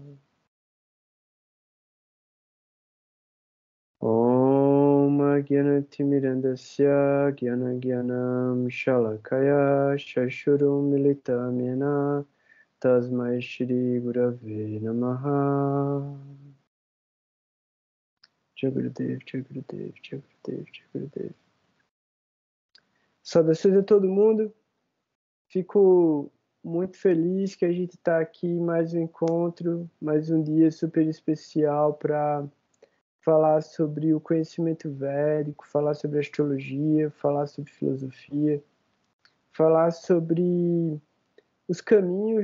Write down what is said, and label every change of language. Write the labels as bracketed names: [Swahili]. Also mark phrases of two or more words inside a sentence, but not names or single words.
[Sanskrit] Om Gyanatimidandasya Gyanagyanam Shalakaya Shashurum Militamena Tasmai Shri Gurave Namaha Jagadev, Jagadev, Jagadev, Jagadev. [Portuguese] Saudações a todo mundo. Fico muito feliz que a gente está aqui em mais um encontro, mais um dia super especial para falar sobre o conhecimento védico, falar sobre astrologia, falar sobre filosofia, falar sobre os caminhos